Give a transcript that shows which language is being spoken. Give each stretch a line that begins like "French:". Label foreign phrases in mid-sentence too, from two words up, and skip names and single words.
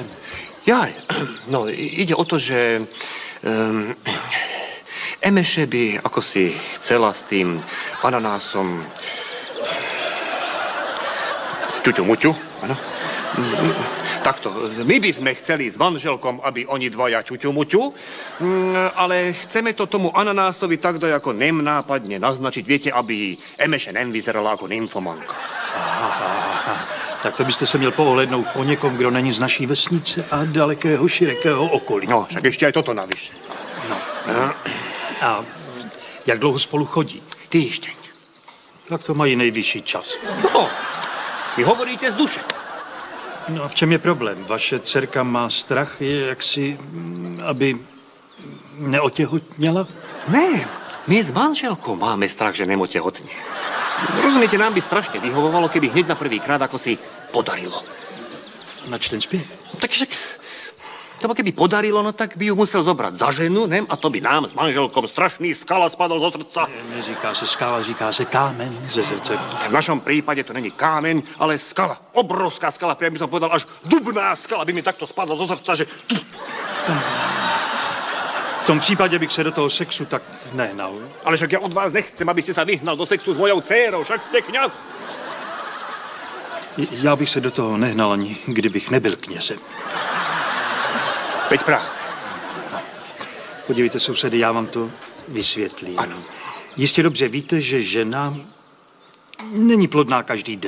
Slovak: Jaj, no, ide o to, že Emeše by ako si chcela s tým ananásom ťuťu-muťu, áno. Takto, my by sme chceli s manželkom, aby oni dvaja ťuťu-muťu, ale chceme to tomu ananásovi tak dať ako nemnápadne naznačiť, viete, aby Emeše nevyzerala ako nymfomanka. Aha.
Czech: Tak to byste se měl pohlednout po někom, kdo není z naší vesnice a dalekého, širokého okolí.
Slovak: No, však ještě aj toto navyše. No.
Czech: A jak dlouho spolu chodí?
Slovak: Týždeň.
Czech: Tak to mají nejvyšší čas.
Slovak: No, vy hovoríte z duše.
Czech: No a v čem je problém? Vaše dcerka má strach, jaksi, aby neotehotněla? Ne,
Slovak: my s manželkou máme strach, že nemotehotnie. Rozumiete, nám by strašne vyhovovalo, keby hneď na prvý krát ako si podarilo.
Czech: Nač ten zpěv?
Slovak: Tak však, to keby podarilo, no tak by ju musel zobrať za ženu, ne? A to by nám s manželkom strašný skala spadol zo srdca.
Czech: Neříká se skala, říká se kámen ze srdce.
Slovak: V našom prípade to není kámeň, ale skala. Obrovská skala, priam by som povedal, až dubná skala by mi takto spadla zo srdca, že...
Czech: V tom případě bych se do toho sexu tak nehnal.
Slovak: Ale však ja od vás nechcem, aby ste sa vyhnal do sexu s mojou dcérou, však ste kňaz.
Czech: Já bych se do toho nehnal ani, kdybych nebyl knězem.
Slovak: Veď práve.
Czech: Podívejte, sousedy, já vám to vysvětlím. Ano. Jistě dobře víte, že žena není plodná každý den.